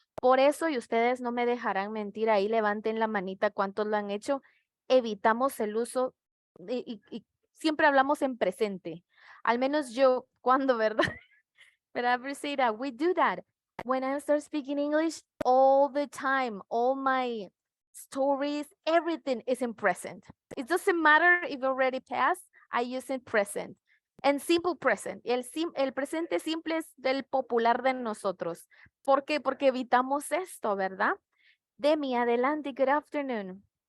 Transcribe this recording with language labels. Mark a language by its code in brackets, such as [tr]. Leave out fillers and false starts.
[es] Por eso, y ustedes no me dejarán mentir, ahí levanten la manita cuántos lo han hecho, evitamos el uso y siempre hablamos en presente. Al menos yo, cuando, ¿verdad? [en] But I ever say that we do that. When I start speaking English all the time, all my stories, everything is in present. It doesn't matter if already passed, I use it present. And simple present. [es] El presente simple es del popular de nosotros. ¿Por qué? Porque evitamos esto, ¿verdad? Demi, adelante, [en] good afternoon.